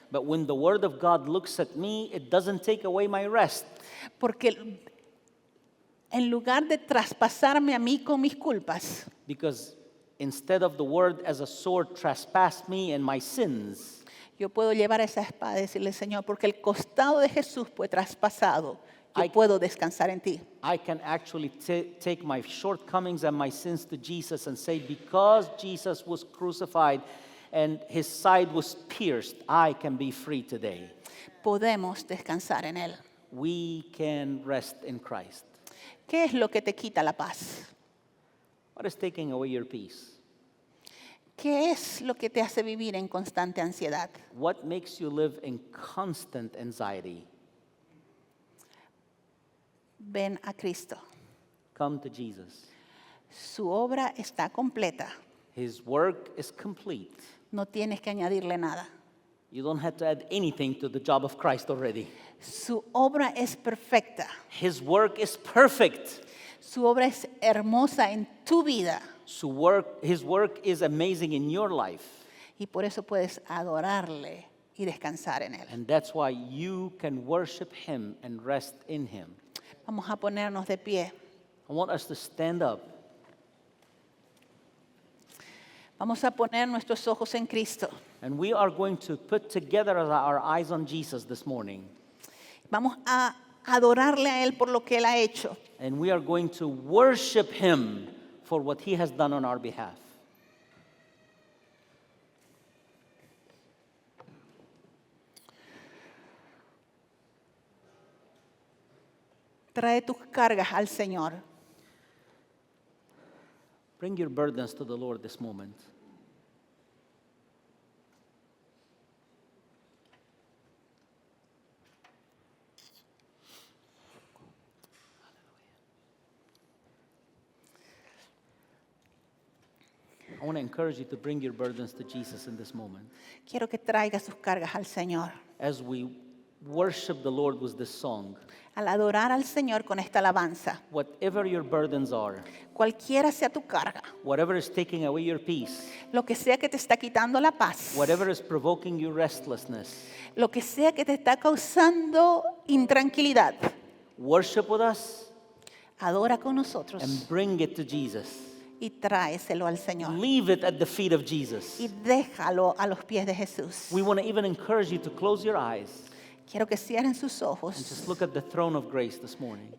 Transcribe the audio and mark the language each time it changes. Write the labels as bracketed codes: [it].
[en] But when the Word of God looks at me, it doesn't take away my rest. [es] porque en lugar de traspasarme a mí con mis culpas, [en] Because instead of the Word as a sword trespass me and my sins, [es] yo puedo llevar esa espada y decirle, Señor, porque el costado de Jesús fue traspasado, yo Ay. puedo descansar en ti. [en] I can actually take my shortcomings and my sins to Jesus and say, because Jesus was crucified and His side was pierced, I can be free today. [es] Podemos descansar en Él. [en] We can rest in Christ. [es] ¿Qué es lo que te quita la paz? [en] What is taking away your peace? [es] ¿Qué es lo que te hace vivir en constante ansiedad? [en] What makes you live in constant anxiety? [es] Ven a Cristo. [en] Come to Jesus. [es] Su obra está completa. [en] His work is complete. [es] No tienes que añadirle nada. [en] You don't have to add anything to the job of Christ already. [es] Su obra es perfecta. [en] His work is perfect. [es] Su obra es hermosa en tu vida. [en] His work is amazing in your life. [es] Y por eso puedes adorarle y descansar en Él. [en] And that's why you can worship Him and rest in Him. [es] Vamos a ponernos de pie. [en] I want us to stand up. [es] Vamos a poner nuestros ojos en Cristo. [en] And we are going to put together our eyes on Jesus this morning. [es] Vamos a adorarle a Él por lo que Él ha hecho. [en] And we are going to worship Him for what He has done on our behalf. [es] Trae tus cargas al Señor. [en] Bring your burdens to the Lord this moment. I want to encourage you to bring your burdens to Jesus in this moment. [es] Quiero que traigas sus cargas al Señor. [en] As we worship the Lord with this song, [es] Al adorar al Señor con esta alabanza, [en] whatever your burdens are, [es] cualquiera sea tu carga, [en] whatever is taking away your peace, [es] lo que sea que te está quitando la paz, [en] whatever is provoking your restlessness, [es] lo que sea que te está causando intranquilidad, [en] worship with us [es] adora con nosotros [en] and bring it to Jesus. [es] y tráeselo al Señor. [en] Leave it at the feet of Jesus. [es] Y déjalo a los pies de Jesús. [en] We want to even encourage you to close your eyes [es] Quiero que cierren sus [en] and [es] ojos [en] just look at the throne of grace this morning.